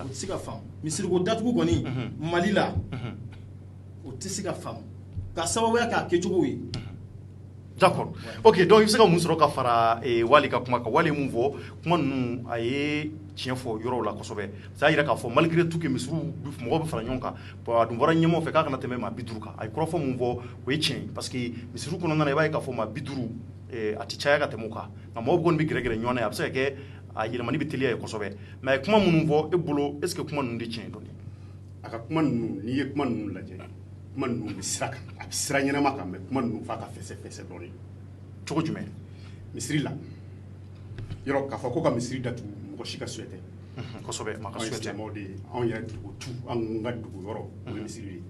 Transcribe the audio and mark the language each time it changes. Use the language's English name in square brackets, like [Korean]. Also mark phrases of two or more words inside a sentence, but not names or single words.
[Bambara] o tɛ se ka faamu misiri ko datugu kɔni Mali la o tɛ se ka faamu ka sababuya k'a kɛcogo ye. D'accord. Ok, donc i bɛ se ka mun sɔrɔ ka fara Wali ka kuma kan. Wali ye mun fɔ kuma ninnu a ye tiɲɛ fɔ yɔrɔw la kosɛbɛ. Ça y'a jira k'a fɔ [French] malgré tout que [Bambara] misiriw mɔgɔw bɛ fara ɲɔgɔn kan bon a dun fɔra ɲɛmaaw fɛ k'a kana tɛmɛ maa 50 kan. A ye kɔrɔfɔ mun fɔ o ye tiɲɛ ye [French] parce que [Bambara] misiriw kɔnɔna na i b'a ye k'a fɔ maa 50 a tɛ caya ka tɛmɛ o kan nka mɔgɔw kɔni bɛ gɛrɛgɛrɛ ɲɔgɔn na a bɛ se ka kɛ a yɛlɛmani bɛ teliya ye kosɛbɛ mais a ye kuma minnu fɔ e bolo [French] est ce que [Bambara] kuma ninnu de tiɲɛ ye dɔɔni. A ka kuma ninnu n'i ye kuma ninnu lajɛ kuma ninnu bɛ sira kan a bɛ sira ɲɛnama kan mais kuma ninnu f'a ka fɛsɛ dɔɔni. Cogo jumɛn? Misiri la yɔrɔ k'a fɔ ko ka misiri datugu mɔgɔ si ka suɲɛ tɛ. Kosɛbɛ maa ka suɲɛ tɛ. Anw ye silamɛw de ye anw yɛrɛ dugu tu an ka dugu yɔrɔ o ye misiri ye.